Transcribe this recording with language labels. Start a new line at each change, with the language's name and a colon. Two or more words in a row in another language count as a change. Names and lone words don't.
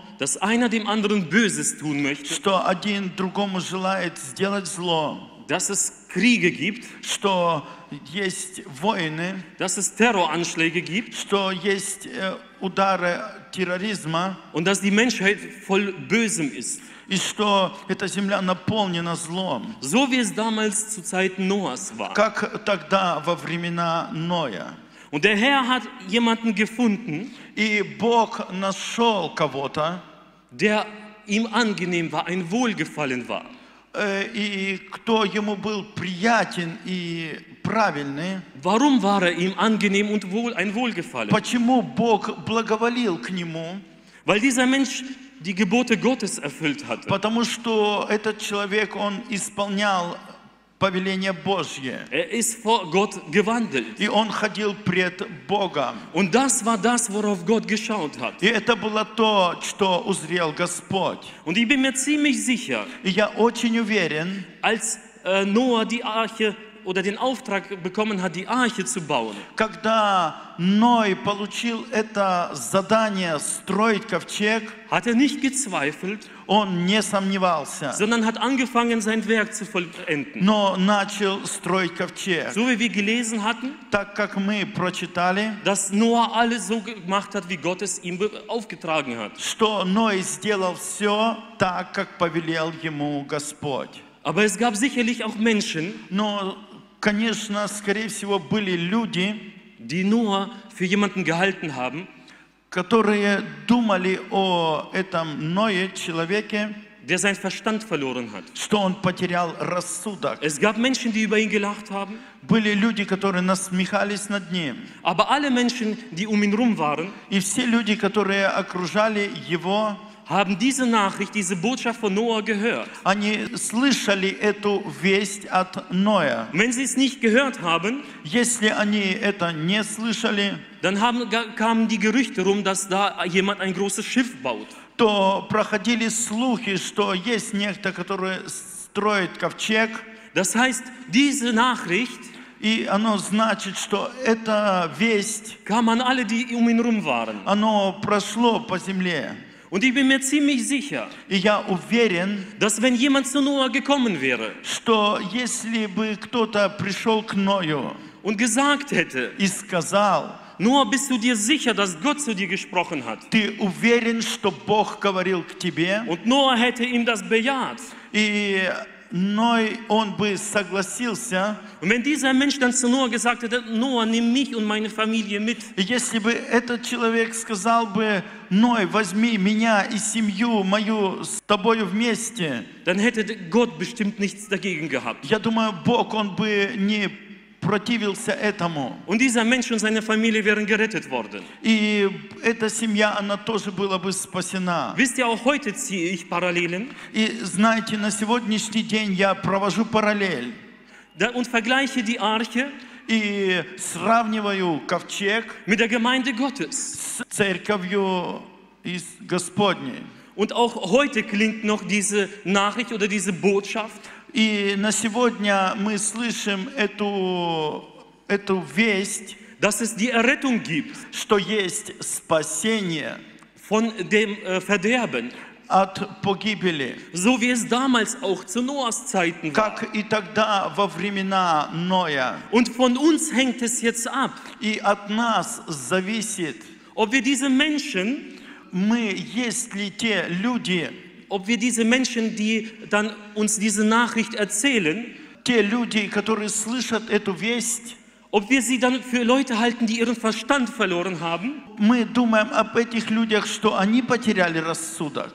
German: Dass einer dem anderen Böses tun möchte.
Russian: что один другому желает сделать зло,
German: Dass es Kriege gibt.
Russian: что есть войны,
German: Dass es Terroranschläge gibt.
Russian: что есть удары терроризма,
German: Und dass die Menschheit voll Bösem ist.
Russian: и что эта земля наполнена злом,
German: So wie es damals zu Zeiten Noahs war.
Russian: как тогда во времена Ноя.
German: Und der Herr hat jemanden gefunden,
Russian: И Бог нашел кого-то,
German: der ihm angenehm war, ein Wohlgefallen war.
Russian: и кто ему был приятен и правильный.
German: Warum war er ihm angenehm und ein Wohlgefallen?
Russian: Почему Бог благоволил к нему?
German: Weil dieser Mensch die Gebote Gottes erfüllt hatte.
Russian: Потому что этот человек, он исполнял повеление Божье.
German: Er ist vor Gott gewandelt.
Russian: И он ходил пред Богом.
German: Und das war das, worauf Gott geschaut hat.
Russian: И это было то, что узрел Господь.
German: Und ich bin mir ziemlich sicher,
Russian: И я очень уверен,
German: als Noah die Arche oder den Auftrag bekommen hat, die Arche zu bauen,
Russian: когда Ной получил это задание строить ковчег,
German: hat er nicht gezweifelt,
Russian: он не сомневался,
German: sondern hat angefangen, sein Werk zu vollenden.
Russian: но начал строить ковчег.
German: So wie wir gelesen hatten,
Russian: Так как мы прочитали,
German: dass Noah alles so gemacht hat, wie Gott es ihm aufgetragen hat.
Russian: что Ной сделал все так, как повелел ему Господь.
German: Aber es gab sicherlich auch Menschen,
Russian: Но, конечно, скорее всего, были люди,
German: die Noah für jemanden gehalten haben,
Russian: которые думали о этом Ное, человеке,
German: der seinen Verstand verloren hat.
Russian: что он потерял рассудок.
German: Es gab Menschen, die über ihn gelacht haben,
Russian: Были люди, которые насмехались над ним.
German: aber alle Menschen, die um ihn rum waren,
Russian: И все люди, которые окружали его,
German: haben diese Nachricht, diese Botschaft von Noah gehört.
Russian: они слышали эту весть от Ноя.
German: Und wenn sie es nicht gehört haben,
Russian: Если они это не слышали,
German: dann kamen die Gerüchte rum, dass da jemand ein großes Schiff baut.
Russian: то проходили слухи, что есть некто, который строит ковчег,
German: Das heißt, diese Nachricht
Russian: и оно значит, что эта весть,
German: kam an alle, die um ihn rum waren.
Russian: оно прошло по земле.
German: Und ich bin mir ziemlich sicher,
Russian: И я уверен,
German: dass wenn jemand zu Noah gekommen wäre
Russian: что если бы кто-то пришел к Ною
German: und gesagt hätte,
Russian: и сказал,
German: Noah, bist du dir sicher, dass Gott zu dir gesprochen hat?
Russian: ты уверен, что Бог говорил к тебе?
German: Und Noah hätte ihm das bejaht.
Russian: И Ной, он бы согласился,
German: Und wenn dieser Mensch dann zu Noah gesagt hätte, Noah, nimm mich und meine Familie mit,
Russian: и если бы этот человек сказал бы, Ной, возьми меня и семью мою с тобою вместе,
German: dann hätte Gott bestimmt nichts dagegen gehabt.
Russian: я думаю, Бог, он бы не противился этому.
German: Und dieser Mensch und seine Familie wären gerettet worden.
Russian: И эта семья, она тоже была бы спасена.
German: Wisst ihr, auch heute ziehe ich Parallelen
Russian: И знаете, на сегодняшний день я провожу параллель
German: und vergleiche die Arche
Russian: и сравниваю ковчег
German: mit der Gemeinde Gottes.
Russian: с церковью из Господней.
German: Und auch heute klingt noch diese Nachricht oder diese Botschaft.
Russian: И на сегодня мы слышим эту весть,
German: Dass es die Errettung gibt
Russian: что есть спасение
German: von dem Verderben.
Russian: от погибели,
German: so wie es damals auch zu Noahs Zeiten war.
Russian: как и тогда во времена Ноя.
German: Und von uns hängt es jetzt ab,
Russian: И от нас зависит,
German: ob wir diese Menschen,
Russian: мы, есть ли те люди,
German: die dann uns diese Nachricht erzählen,
Russian: те люди, которые слышат эту весть,
German: ob wir sie dann für Leute halten, die ihren Verstand verloren haben,
Russian: мы думаем об этих людях, что они потеряли рассудок.